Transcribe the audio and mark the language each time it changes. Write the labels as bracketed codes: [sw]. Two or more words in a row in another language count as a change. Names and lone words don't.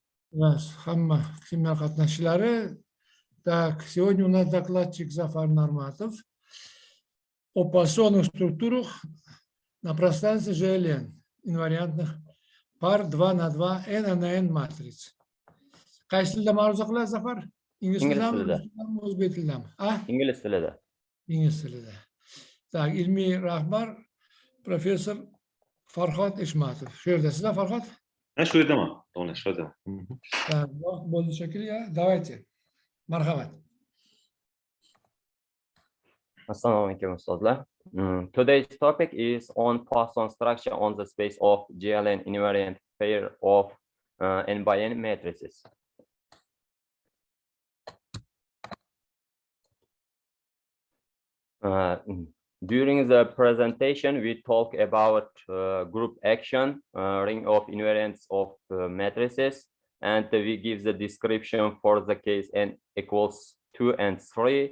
[uz] Семинар катнашчылары. [ru] Так, сегодня у нас докладчик Зафар Норматов о Poissonных структурах на пространстве Gln инвариантных пар 2 на 2 n на n матриц. [uz] Qaysi tilda ma'ruza qiladi Zafar? Ingliz tilidami, o'zbek tilidami? Ingliz tilida. Ingliz tilida. Tak, ilmiy rahbar professor Farhod Eshmatov. Shu yerda sizlar Farhod? Shu yerdaman. To'g'ri, shu yerda. Так, vaqt bo'ldi shekilli. Давайте. Marhamat. Assalomu alaykum ustozlar. [en] Today's topic is on Poisson structure on the space of Gln invariant pair of n by n matrices. During the presentation, we talk about group action, ring of invariants of matrices, and we give the description for the case n equals 2 and 3.